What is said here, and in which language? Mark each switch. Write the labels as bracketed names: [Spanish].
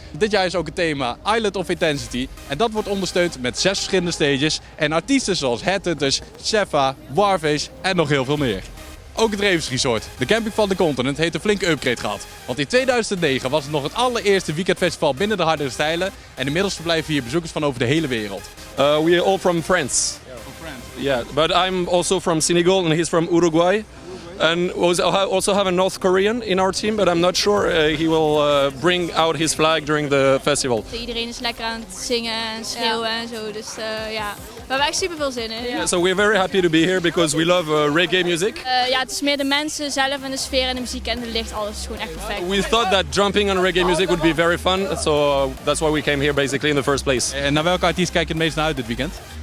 [Dutch] Dit jaar is ook het thema Island of Intensity. En dat wordt ondersteund met 6 verschillende stages. En artiesten zoals Headhunters, Sefa, Warface en nog heel veel meer. Ook het Ravensresort, de camping van de Continent, heeft een flinke upgrade gehad. Want in 2009 was het nog het allereerste weekendfestival binnen de hardere stijlen. En inmiddels verblijven hier bezoekers van over de hele wereld. [English] We are all from France. Yeah, but I'm also from Senegal and he's from Uruguay. And we also have a North Korean in our team, but I'm not sure he will bring out his flag during the festival. [Dutch] Iedereen is lekker aan het zingen en schreeuwen en zo, dus ja, we hebben echt super veel zin in. [English] Yeah, so we're very happy to be here because we love reggae music. [Dutch] Ja, het is meer de mensen zelf en de sfeer en de muziek en de licht, alles is gewoon echt perfect. [English] We thought that jumping on reggae music would be very fun, so that's why we came here basically in the first place. [Dutch] En naar welke artiest kijk je het meest naar uit dit weekend?